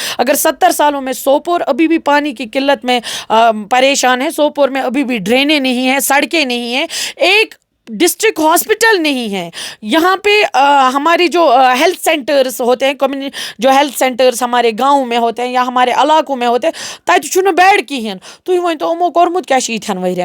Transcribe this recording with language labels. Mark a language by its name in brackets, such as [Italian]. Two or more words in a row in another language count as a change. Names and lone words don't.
[Hindi] अगर 70 सालों में सोपोर अभी भी पानी की किल्लत में परेशान है, सोपोर में अभी भी ड्रेनें नहीं है, सड़कें नहीं है, एक [English] district hospital [Hindi] नहीं है, यहाँ पे हमारी जो [English] health centers [Hindi] होते हैं, कम्युनिटी जो [English] health centers [Hindi] हमारे गाँव में होते हैं या हमारे इलाकों में होते हैं, [Kashmiri] तत छुन बेड कहें। तुम वन तो यमो कोर्मुत क्या 7 वरियन,